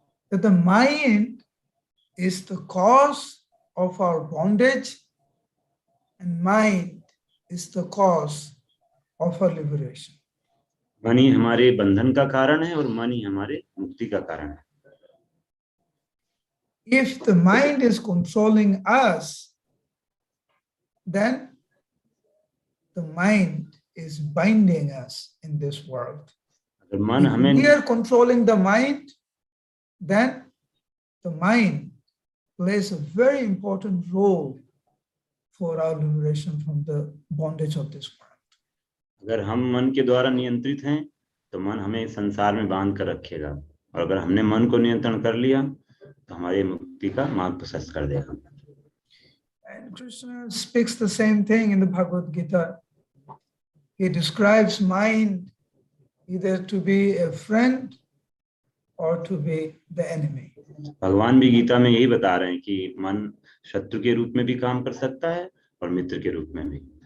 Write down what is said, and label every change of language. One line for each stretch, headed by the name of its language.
English: That the mind is the cause of our bondage and mind is the cause of our liberation.
Hindi: मन ही हमारे बंधन का कारण है और मन ही हमारे मुक्ति का कारण है।
English: If the mind is controlling us, then the mind is binding us in this world.
Hindi: अगर मन हमें
English: If we are controlling the mind, then the mind plays a very important role for our liberation from the bondage of this world.
Hindi: अगर हम मन के द्वारा नियंत्रित हैं तो मन हमें संसार में बांध कर रखेगा, और अगर हमने मन को नियंत्रण कर लिया तो हमारे मुक्ति का मार्ग प्रशस्त कर देगा।
English: And Krishna speaks the same thing in the Bhagavad Gita. He describes mind either to be a friend or to be the enemy.
Hindi: भगवान भी गीता में यही बता रहे हैं कि मन शत्रु के रूप में भी काम कर सकता है और मित्र के रूप में भी।